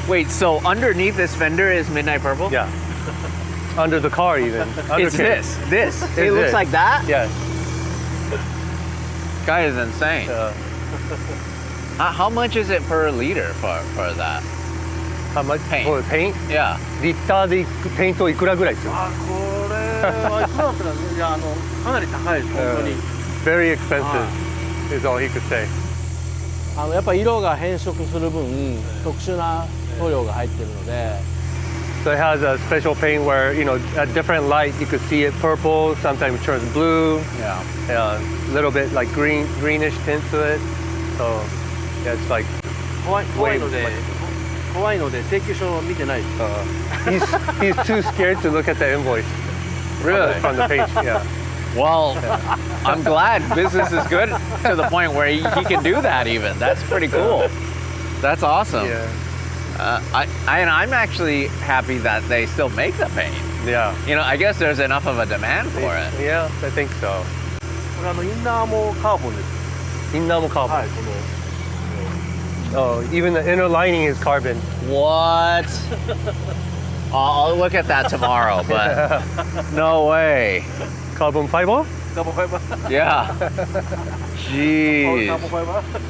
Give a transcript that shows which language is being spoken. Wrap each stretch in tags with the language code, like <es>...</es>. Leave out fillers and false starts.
<en>Wait, so underneath this fender is midnight purple? Yeah. Under the car even. It's Undercarriage. this. It It's looks this. like that? Yes. Guy is insane. How much is it per liter for that? How much? Paint. For paint? Yeah.</en> <ja>リッターでペイントいくらぐらいですよ。これはいくらだったらいやかなり高いです本当に。</ja> <en>Very expensive is all he could say.</en> <ja>やっぱ色が変色する分特殊な塗料が入ってるので。</ja> <en>So it has a special paint where, at different light you could see it purple, sometimes it turns blue, Yeah. a little bit like greenish tint to it. So yeah, it's like</en> <ja>怖いので請求書を見てないです。</ja> <en>he's too scared to look at the invoice. Really? From the page, yeah. Well, I'm glad business is good to the point where he can do that even. That's pretty cool. That's awesome. Yeah. And I'm actually happy that they still make the paint. Yeah. I guess there's enough of a demand for it. Yeah, I think so.</en> <ja>これインナーもカーボンです。インナーもカーボン。はい、この</ja> <en>Oh, even the inner lining is carbon. What? I'll look at that tomorrow, but no way. Carbon fiber?</en> <ja>カーボンファイバー。</ja> <en>Yeah.</en> <ja>カ</ja> <en>Jeez.</en> <ja>ーボンファイバー。</ja>